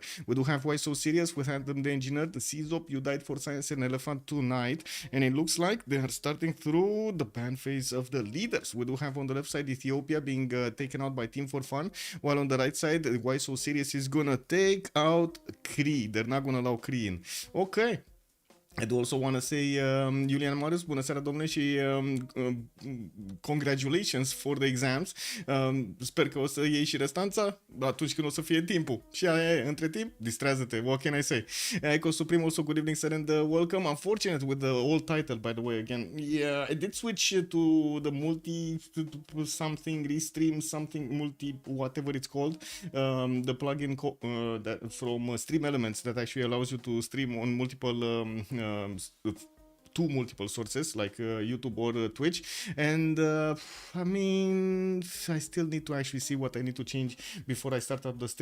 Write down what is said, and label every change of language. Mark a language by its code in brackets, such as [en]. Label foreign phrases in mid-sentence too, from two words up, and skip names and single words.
[en] We do have Why So Serious with Adam the Engineer, the Czop, You Died for Science, and Elephant tonight, and it looks like they are starting through the ban phase of the leaders. We do have on the left side Ethiopia being taken out by Team for Fun, while on the right side Why So Serious is gonna take out Cree. They're not gonna allow Cree in. Okay. I do also want to say, Julian Marius, [ro] bună seara, domnule, și [en] congratulations for the exams. [ro] Sper că o să iei și restanța atunci când o să fie timpul. Și aia e, între timp, distrează-te, [en] what can I say? Echo Supreme, also good evening, sir, and welcome. Unfortunate with the old title, by the way, again. Yeah, I did switch to the something, restream, something, whatever it's called. The plugin that from Stream Elements that actually allows you to stream on multiple two multiple sources like YouTube or Twitch, and I mean, I still need to actually see what I need to change before I start up the stream.